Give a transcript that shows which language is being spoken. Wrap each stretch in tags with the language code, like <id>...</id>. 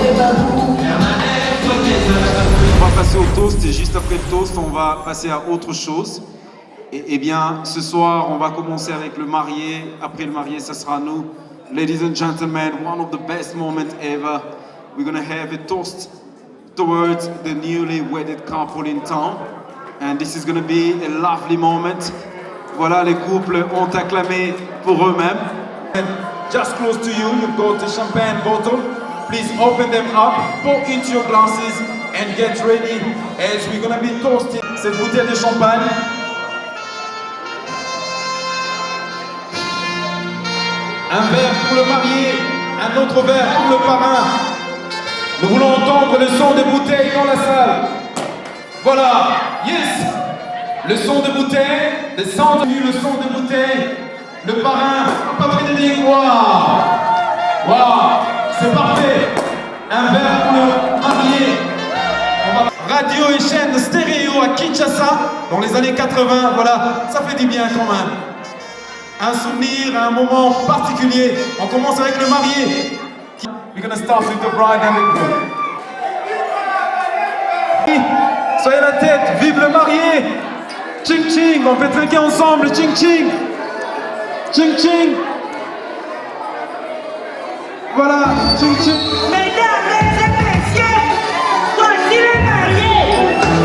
<fr>On va passer au toast et juste après le toast, on va passer à autre chose. Et bien, ce soir, on va commencer avec le marié. Après le marié, ça sera nous.</fr> <en>Ladies and gentlemen, one of the best moments ever. We're gonna have a toast towards the newly wedded couple in town. And this is gonna be a lovely moment.</en> <fr>Voilà, les couples ont acclamé pour eux-mêmes.</fr> <en>Just close to you, you've got a champagne bottle. Please open them up, pour into your glasses and get ready as we're gonna be toasting</en> <fr>cette bouteille de champagne. Un verre pour le marié, un autre verre pour le parrain. Nous voulons entendre le son des bouteilles dans la salle. Voilà, yes! Le son de bouteille, le son de bouteille. Le parrain, pas Frédéric, waouh! Waouh! C'est parfait! Un verre pour le marié. Radio et chaîne stéréo à Kinshasa dans les années 80, voilà, ça fait du bien quand même. Un souvenir, un moment particulier. On commence avec le marié.</fr> <en>We're gonna start with the bride and the groom.</en> <fr>Soyez la tête, vive le marié! Ching ching, on fait trinquer ensemble, ching ching! Ching ching! Voilà, ching ching! Mesdames et messieurs, voici les mariés.</fr>